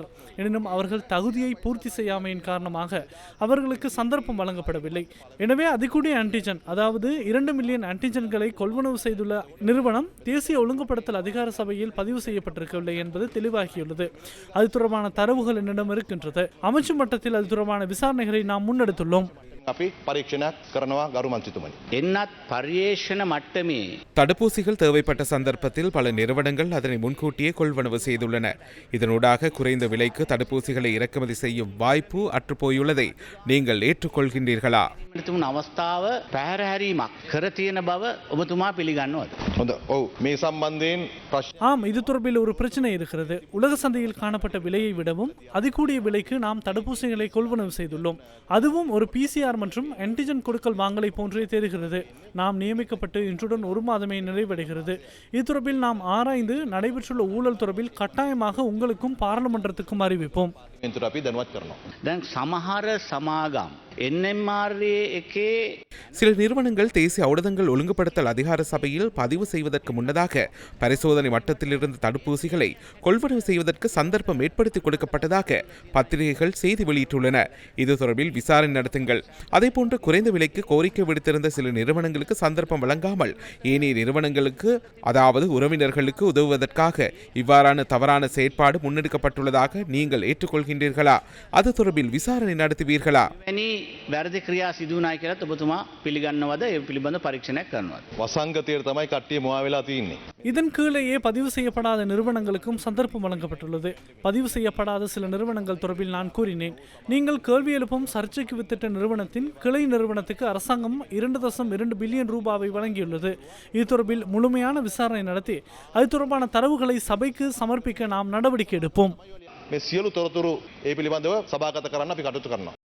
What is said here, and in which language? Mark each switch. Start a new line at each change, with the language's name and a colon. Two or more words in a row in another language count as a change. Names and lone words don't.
Tamil: எனினும் அவர்கள் தகுதியை பூர்த்தி செய்யாமையின் காரணமாக அவர்களுக்கு சந்தர்ப்பம் வழங்கப்படவில்லை. எனவே அதிகூடிய ஆன்டிஜன் அதாவது 2 மில்லியன் ஆன்டிஜன்களை கொள்வனவு செய்துள்ள நிறுவனம் தேசிய ஒழுங்குபடுத்தல் அதிகார சபையில் பதிவு செய்யப்பட்டிருக்கவில்லை என்பது தெளிவாகியுள்ளது. அது தொடர்பான தரவுகள் என்னிடம் இருக்கின்றது. அமைச்சு மட்டத்தில் அது தொடர்பான விசாரணைகளை நாம் முன்னெடுத்துள்ளோம்.
Sinhala: අපි පරීක්ෂණයක් කරනවා ගරු මන්ත්‍රීතුමනි. එන්නත් පර්යේෂණ මට්ටමේ
Tamil: தடுப்பூசிகள் தேவைப்பட்ட சந்தர்ப்பத்தில் பல நிறுவனங்கள் அதனை முன்கூட்டியே கொள்வனவு செய்துள்ளன. இதனூடாக குறைந்த விலைக்கு தடுப்பூசிகளை இறக்குமதி செய்யும் வாய்ப்பு அற்றுப்போயுள்ளதை நீங்கள் ஏற்றுக்கொள்கின்றீர்களா?
Sinhala: තිබුණු අවස්ථාව පැහැරහැරීමක් කර තියෙන බව ඔබතුමා පිළිගන්නවද? හොඳ. ඔව් මේ සම්බන්ධයෙන් ප්‍රශ්න
Tamil: ஆம், இது தொடர்பில் ஒரு பிரச்சனை இருக்கிறது. உலக சந்தையில் காணப்பட்ட விலையை விடவும் அதிகூடிய விலைக்கு நாம் தடுப்பூசிகளை கொள்வனவு செய்துள்ளோம். அதுவும் ஒரு பிசிஆர் மற்றும் ஆன்டிஜன் கொடுக்கல் வாங்கலை போன்றே தெரிகிறது. நாம் நியமிக்கப்பட்டு இன்றுடன் 1 மாதமே நிறைவடைகிறது. இது தொடர்பில் நாம் ஆராய்ந்து நடைபெற்றுள்ள ஊழல் தொடர்பில் கட்டாயமாக உங்களுக்கும் பாராளுமன்றத்துக்கும் அறிவிப்போம்.
Sinhala: මෙන්තුර අපි දැනුවත් කරනවා. දැන් සමහර සමාගම් NMRA එකේ
Tamil: சில நிறுவனங்கள் தேசிய ஊடகங்கள் ஒழுங்குபடுத்தல் அதிகார சபையில் பதிவு செய்வதற்கு முன்னதாக பரிசோதனை மட்டத்திலிருந்து தடுப்பூசிகளை கொள்வனவு செய்வதற்கு சந்தர்ப்பம் ஏற்படுத்தி கொடுக்கப்பட்டதாக பத்திரிகைகள் செய்தி வெளியிட்டுள்ளன. இது தொடர்பில் விசாரணை நடத்துங்கள். அதேபோன்று குறைந்த விலைக்கு கோரிக்கை விடுத்திருந்த சில நிறுவனங்களுக்கு சந்தர்ப்பம் வழங்காமல் ஏனைய நிறுவனங்களுக்கு அதாவது உறவினர்களுக்கு உதவுவதற்காக இவ்வாறான தவறான செயற்பாடு முன்னெடுக்கப்பட்டுள்ளதாக நீங்கள் ஏற்றுக்கொள்கின்றீர்களா? அது தொடர்பில் விசாரணை நடத்துவீர்களா?
Sinhala: වැනි වැරදි ක්‍රියා සිදු වුණායි කියලා ඔබතුමා පිළිගන්නවද? ඒ පිළිබඳ පරීක්ෂණයක් කරනවද? වසංගතයට තමයි කට්ටිය මොවා වෙලා තියෙන්නේ.
Tamil: இதன் கீழேயே பதிவு செய்யப்படாத நிறுவனங்களுக்கும் சந்தர்ப்பம் வழங்கப்பட்டுள்ளது. பதிவு செய்யப்படாத சில நிறுவனங்கள் தொடர்பில் நான் கூறினேன். நீங்கள் கேள்வி எழுப்பும் சர்ச்சைக்கு வித்திட்ட நிறுவனத்தின் கிளை நிறுவனத்துக்கு அரசாங்கம் 2.2 பில்லியன் ரூபாவை வழங்கியுள்ளது. இது தொடர்பில் முழுமையான விசாரணை நடத்தி அது தொடர்பான தரவுகளை சபைக்கு சமர்ப்பிக்க நாம் நடவடிக்கை எடுப்போம்.
Sinhala: මේ සියලු තොරතුරු ඒ පිළිබඳව සභාගත කරන්න අපි කටයුතු කරනවා.